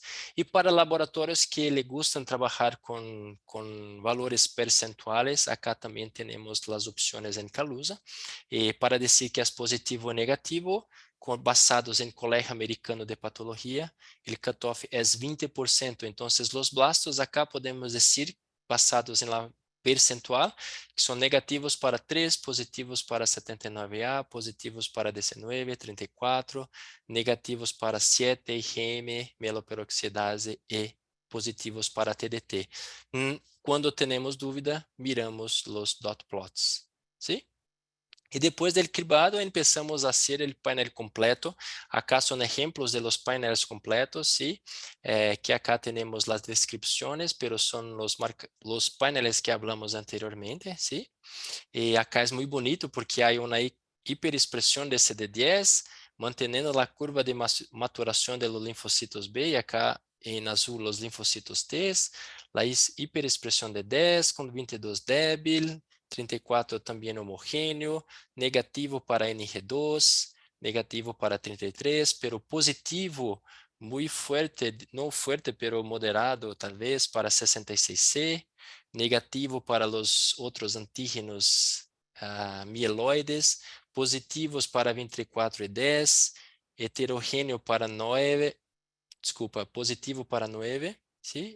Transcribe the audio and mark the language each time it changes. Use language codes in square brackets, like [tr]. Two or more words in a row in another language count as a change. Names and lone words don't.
[pt] E para laboratórios que le gustam trabalhar com valores percentuais, acá também temos as opções em Calusa. E para dizer que é positivo ou negativo, basados em Colégio Americano de Patologia, o cutoff é 20%. Então, os blastos acá podemos dizer, basados em la percentual, que são negativos para 3, positivos para 79A, positivos para 19, 34, negativos para 7, IgM, mieloperoxidase e positivos para TDT. Quando temos dúvida, miramos os [en] dot plots, [es] ¿sí? Y después del cribado empezamos a hacer el panel completo. Acá son ejemplos de los paneles completos, ¿sí? Que acá tenemos las descripciones, pero son los paneles que hablamos anteriormente, ¿sí? Y acá es muy bonito porque hay una hiperexpresión de CD10, manteniendo la curva de maturación de los linfocitos B, y acá en azul los linfocitos T, la hiperexpresión de 10 [pt] con 22 débil, 34 também homogêneo, negativo para NG2, negativo para 33, pero positivo muito forte, não forte, pero moderado, talvez, para 66C, negativo para os outros antígenos mieloides, positivos para 24 e 10, heterogêneo para 9, desculpa, positivo para 9, ¿sí?